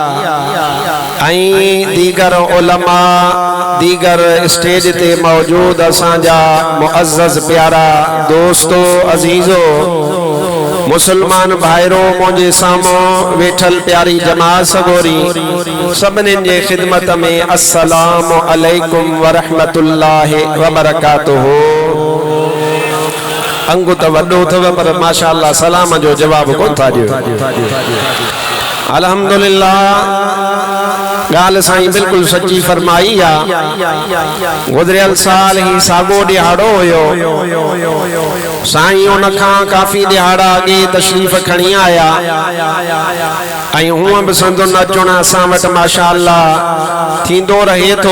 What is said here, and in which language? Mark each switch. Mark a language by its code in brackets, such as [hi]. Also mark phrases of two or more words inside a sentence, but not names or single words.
[sd] ऐं दीगर उलमा दीगर स्टेज ते मौजूद असांजा मुअज़्ज़ज़ प्यारा दोस्तो अज़ीज़ो मुसलमान भाइरो मुझे साम्हूं वेठल प्यारी जमात सगोरी सभिनी जे ख़िदमत में [ar] السلام عليكم ورحمة الله وبركاته. [sd] अंगु त वॾो अथव पर माशाअल्लाह सलाम जो जवाब कोन था ॾियो। अल्हम्दुलिल्लाह गाल साईं बिल्कुल सच्ची फरमाई आ। गुज़रियल साल ही सागो ॾिहाड़ो हुयो साईं उन खां काफ़ी ॾिहाड़ा अॻे तशरीफ़ खणी आया ऐं हूअं बि संदुन अचण असां वटि माशाअल्लाह थींदो रहे थो।